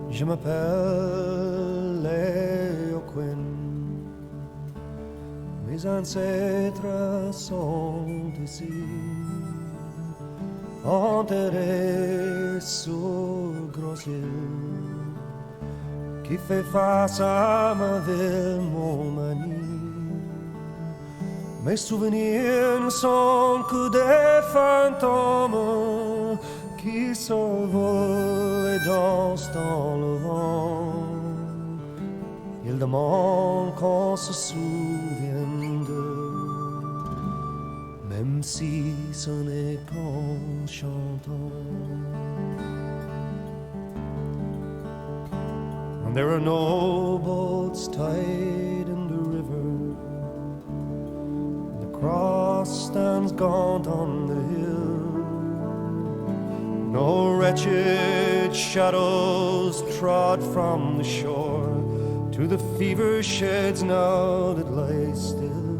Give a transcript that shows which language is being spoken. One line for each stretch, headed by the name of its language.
French: m'appelle 𝐈𝐦𝐦𝐢𝐭. Mes ancêtres sont ici, enterrés sous le gros ciel qui fait face à ma ville Montmagny. Mes souvenirs ne sont que des fantômes qui s'envolent et dansent dans le vent. Ils demandent qu'on se souvienne d'eux, même si ce n'est qu'en chantant.
English: And there are no boats tied in the river. The cross stands gaunt on the hill. No wretched shadows trod from the shore to the fever sheds now that lie still.